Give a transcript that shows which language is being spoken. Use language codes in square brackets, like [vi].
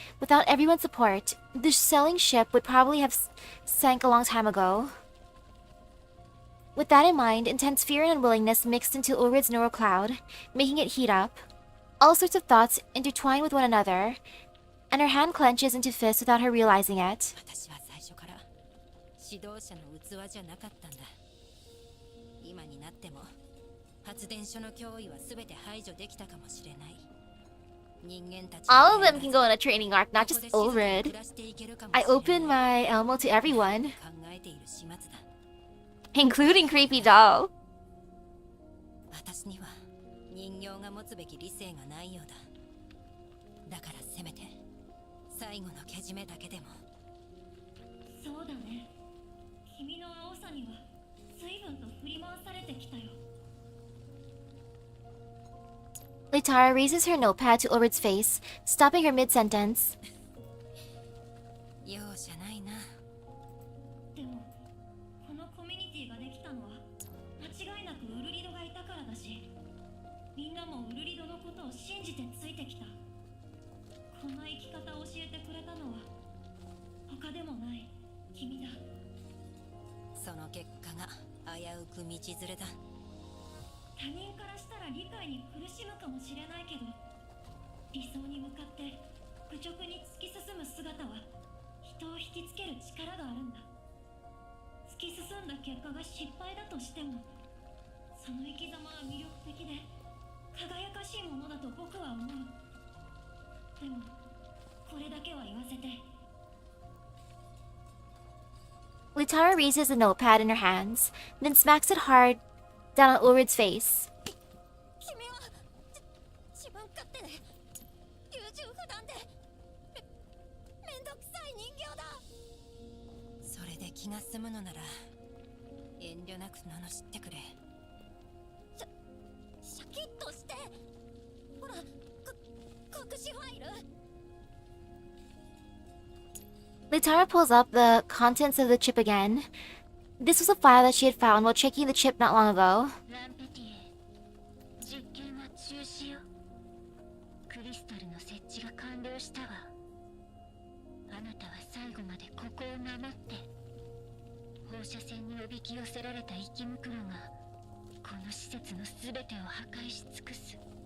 [en] Without everyone's support, the sailing ship would probably have sank a long time ago. With that in mind, intense fear and unwillingness mixed into Ulrich's neural cloud, making it heat up. All sorts of thoughts intertwine with one another, and her hand clenches into fists without her realizing it. [ja] 私は最初から指導者の器じゃなかったんだ。今になっても発電所の脅威は全て排除できたかもしれない。人間たち [en] All of them can go on a training arc, not just Ulrich. I open my Elmo to everyone, [ja] 考えている始末だ。 [en] including Creepy Doll. [ja] 私には人形が持つべき理性がないようだ。だからせめて最後のけじめだけでも。そうだね。君の青さには随分と振り回されてきたよ。 [en] Litara raises her notepad to Ulrich's face, stopping her mid-sentence. [ja] 容赦ないな。でもこのコミュニティができたのは間違いなくウルリドがいたからだし、みんなもウルリドのことを信じてついてきた。こんな生き方を教えてくれたのは他でもない君だ。その結果が危うく道連れだ。他人からしたら理解に苦しむかもしれないけど、理想に向かって愚直に突き進む姿は人を引きつける力があるんだ。突き進んだ結果が失敗だとしても、その生き様は魅力的で輝かしいものだと僕は思う。でもこれだけは言わせて。 [en] Litara raises a notepad in her hands, then smacks it hard down on Ulrid's face. [ja] 君は自分勝手で優柔不断でめんどくさい人形だ。それで気が済むのなら遠慮なく罵ってくれ。シャキッとして。ほら、隠しファイル。 [en] Litara pulls up the contents of the chip again. This was a file that she had found while checking the chip not long ago. [ja] ランペティエ、実験は中止よ。クリスタルの設置が完了したわ。あなたは最後までここを守って。放射線におびき寄せられた生き袋がこの施設のすべてを破壊し尽くす。